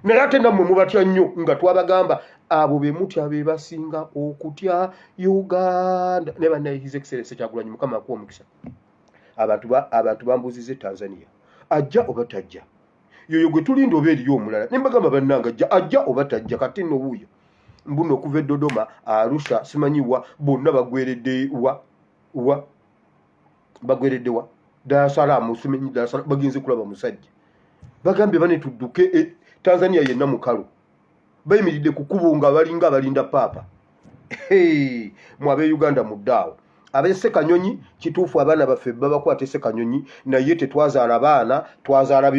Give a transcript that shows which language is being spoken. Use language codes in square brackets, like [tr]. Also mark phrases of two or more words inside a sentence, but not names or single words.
[lg] naye ate nammwe mubatya nnyo nga twabagamba abo be mutya be basinga okutya Uganda ne bannaye [en] His Excellency [lg] Kyagulanyi Mukama akuwa omukisa. Abantu bambuuzize Tanzania ajja oba tajja, yoyo gwe tulinda oba eriyo omulala ne mbagamba bannanga ajja oba tajja. Kati nno wuuyo mbuno okuva e Dodoma, Arusha, simanyiwa bonna bagweredde wa Dar es Salaam, simanyi Dar es Salaam bagenze kulaba musajja bagambye bane tudduke Tanzania yenna mukalu bayimiridde ku kubo nga balinga abalinda paapa. Mwabe Uganda muddaawo abese Kanyonyi kituufu abaana baffe babakwate se Kanyonyi naye tetwazaala baana twazaala